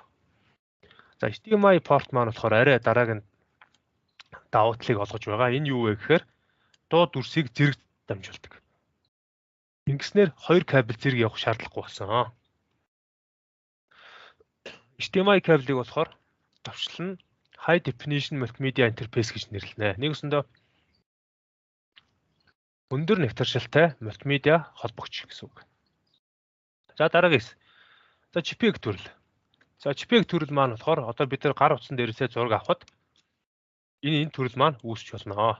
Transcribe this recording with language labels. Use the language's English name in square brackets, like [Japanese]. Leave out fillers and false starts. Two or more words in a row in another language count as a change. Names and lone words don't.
[Mongolian] За HDMI порт маань болохоор арай дараагийн давуу талыг олгож байгаа. Энэ юу вэ гэхээр дуу дүрсийг зэрэг дамжуулдаг. Ингэснээр хоёр кабель зэрэг явах шаардлагагүй болсон. HDMI кабелийг болохоор товчлон [English] high definition multimedia interface [Mongolian] гэж нэрлэнэ. Нэгсэндээ өндөр нэгтаршилтай мультимедиа холбогч гэсэн үг. За дараагийнс. За JPEG төрөл. За JPEG төрөл маань болохоор одоо бид нар гар утсан дээрээсээ зураг авахад энэ төрөл маань үүсч болно.